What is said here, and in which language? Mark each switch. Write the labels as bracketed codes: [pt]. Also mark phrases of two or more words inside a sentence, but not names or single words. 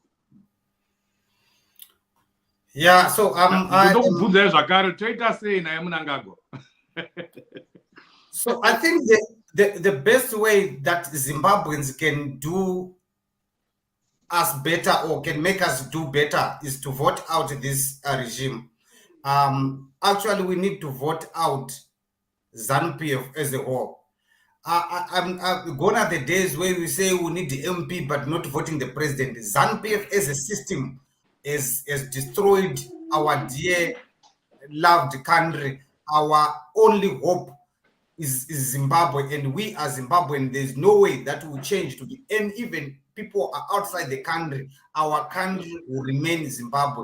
[en] Yeah, so so I think the best way that Zimbabweans can do us better or can make us do better is to vote out this regime. Actually, we need to vote out ZANU-PF as a whole. I'm gone are the days where we say we need the MP but not voting the president. ZANU-PF as a system has destroyed our dear loved country. Our only hope is Zimbabwe, and we as Zimbabwean, there's no way that will change to be, and even people are outside the country, our country will remain Zimbabwe.